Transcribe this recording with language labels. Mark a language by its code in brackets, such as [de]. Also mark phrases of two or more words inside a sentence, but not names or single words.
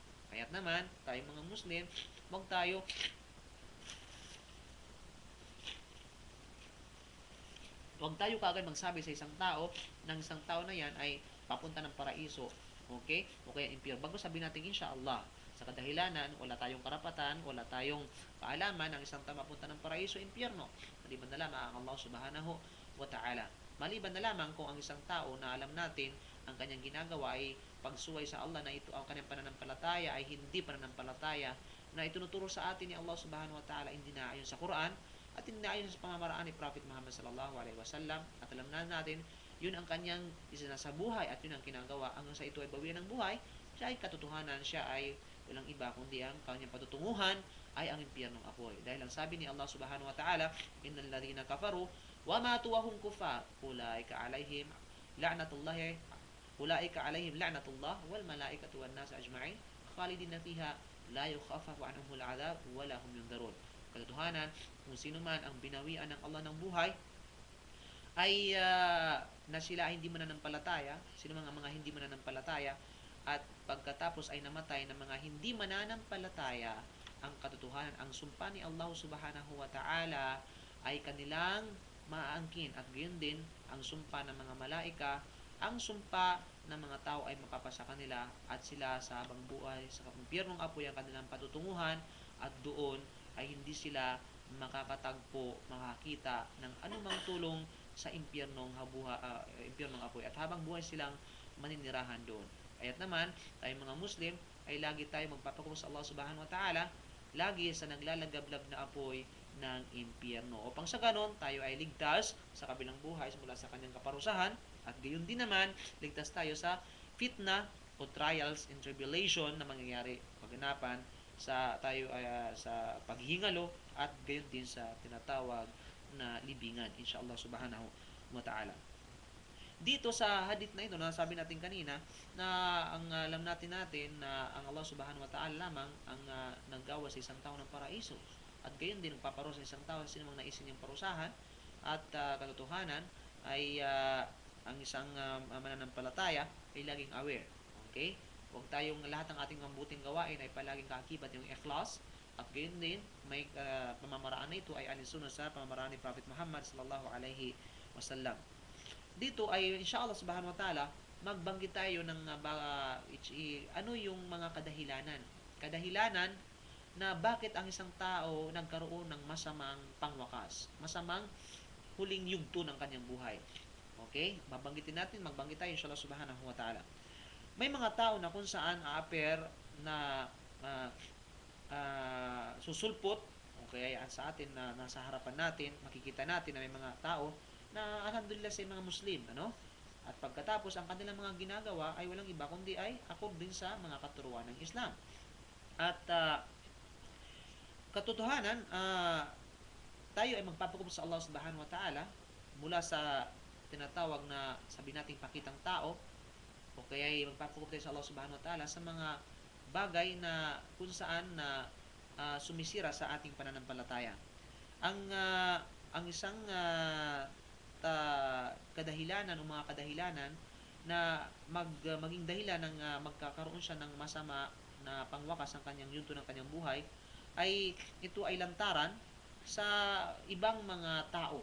[tl] Kaya't naman, tayo mga Muslim, Huwag tayo kaagad magsabi sa isang tao ng isang tao na yan ay papunta ng paraiso, okay? O kaya impyerno. Bago sabihin natin, inshallah. Sa kadahilanan, wala tayong karapatan, wala tayong kaalaman ang isang tao mapunta ng paraiso, impyerno. Maliban na lamang ang Allah [ar] سبحانه وتعالى. [tl] Maliban na lamang kung ang isang tao na alam natin ang kanyang ginagawa ay pagsuway sa Allah, na ito ang kanyang pananampalataya ay hindi pananampalataya na itunuturo sa atin ni Allah [ar] سبحانه وتعالى, [tl] hindi na ayon sa Quran at hindi na ayon sa pamamaraan ni Prophet Muhammad [ar] صلى الله عليه وسلم. [tl] At alam na natin, yun ang kanyang isa buhay at yun ang kinagawa hanggang sa ito ay bawian ng buhay. Siya ay katotohanan, siya ay walang iba kundi ang kanyang patutunguhan ay ang impyernong apoy. Dahil ang sabi ni Allah [ar] سبحانه وتعالى, إن الذين كفروا وماتوا وهم كفار أولئك عليهم لعنة الله أولئك عليهم لعنة الله والملائكة والناس أجمعين خالدين فيها لا يخفف عنهم العذاب ولا هم ينظرون. [tl] Katotohanan, kung sino man ang binawian ng Allah ng buhay ay na sila ay hindi mananampalataya, sino mga hindi mananampalataya at pagkatapos ay namatay ng mga hindi mananampalataya, ang katotohanan, ang sumpa ni Allah [ar] سبحانه وتعالى [tl] ay kanilang maaangkin, at gayon din ang sumpa ng mga malaika, ang sumpa ng mga tao ay mapapasa kanila at sila sa habang buhay sa impyernong apoy ang kanilang patutunguhan, at doon ay hindi sila makakatagpo, makakita ng anumang tulong sa impyernong apoy, at habang buhay silang maninirahan doon. Kaya't naman, tayong mga Muslim ay lagi tayo magpapakumbaba sa Allah [ar] سبحانه وتعالى, [tl] lagi sa naglalagablab na apoy ng impyerno. Upang sa ganon, tayo ay ligtas sa kabilang buhay mula sa kanyang kaparusahan, at gayon din naman, ligtas tayo sa fitna o [en] trials and tribulation [tl] na mangyayari paganapan sa tayo sa paghihingalo, at gayon din sa tinatawag na libingan, [ar] إن شاء الله سبحانه وتعالى. [tl] Dito sa hadith na ito, nasabi natin kanina na ang alam natin na ang Allah [ar] سبحانه وتعالى [tl] lamang ang naggawa sa isang tao ng paraiso, at gayon din nagpaparusa sa isang tao sa sinumang naisin niyang parusahan, at katotohanan ay ang isang mananampalataya ay laging aware. Okay? Huwag tayong lahat ng ating mabuting gawain ay palaging kaakibat yung ikhlas, at gayon din may pamamaraan na ito ay alinsunod sa pamamaraan ni Prophet Muhammad [ar] صلى الله عليه وسلم. [tl] Dito ay [ar] إن شاء الله سبحانه وتعالى [tl] magbanggit tayo ng ano yung mga kadahilanan na bakit ang isang tao nagkaroon ng masamang pangwakas, masamang huling yugto ng kanyang buhay. Okay? Magbanggit tayo [ar] إن شاء الله سبحانه وتعالى. [tl] May mga tao na kung saan na susulpot, okay, sa atin na nasa harapan natin, makikita natin na may mga tao na alhamdulillah sa mga Muslim, ano? At pagkatapos ang kanilang mga ginagawa ay walang iba kundi ay akop din sa mga katuruan ng Islam. At katotohanan, tayo ay magpapakumbaba sa Allah [ar] سبحانه وتعالى [tl] mula sa tinatawag na sabi nating pakitang tao, o kaya ay magpapakumbaba tayo sa Allah [ar] سبحانه وتعالى [tl] sa mga bagay na kung saan na sumisira sa ating pananampalataya. Ang isang kadahilanan o mga kadahilanan na maging dahilan ng magkakaroon siya ng masama na pangwakas ng kanyang yugto ng kanyang buhay ay ito ay lantaran sa ibang mga tao.